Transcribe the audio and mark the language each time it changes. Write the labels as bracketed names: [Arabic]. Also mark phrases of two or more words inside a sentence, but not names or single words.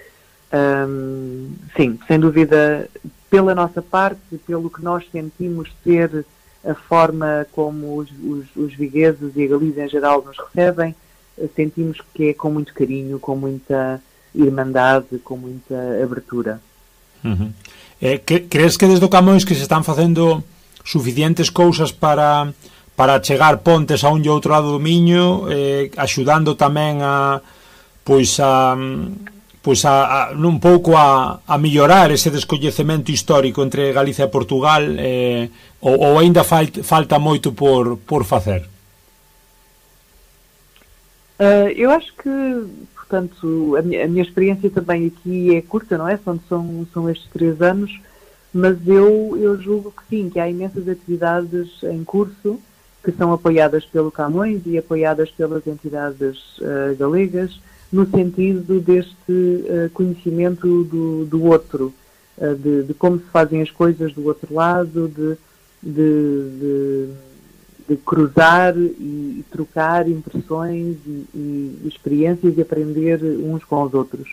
[Portuguese] Sim, sem dúvida, pela nossa parte, pelo que nós sentimos ser a forma como os vigueses e a Galiza em geral nos recebem, sentimos que é com muito carinho, com muita irmandade, com muita abertura. Uhum. [Galician] Crees que desde o Camões que se están facendo suficientes cousas para chegar pontes a un e outro lado do Miño, axudando tamén un pouco a mellorar ese descoñecemento histórico entre Galicia e Portugal, ou aínda falta moito por facer? [Portuguese] Eu acho que, portanto, a minha experiência também aqui é curta, não é? São estes 3 anos, mas eu julgo que sim, que há imensas atividades em curso que são apoiadas pelo Camões e apoiadas pelas entidades galegas, no sentido deste conhecimento do outro, de como se fazem as coisas do outro lado, de cruzar e trocar impressões e experiências e aprender uns com os outros.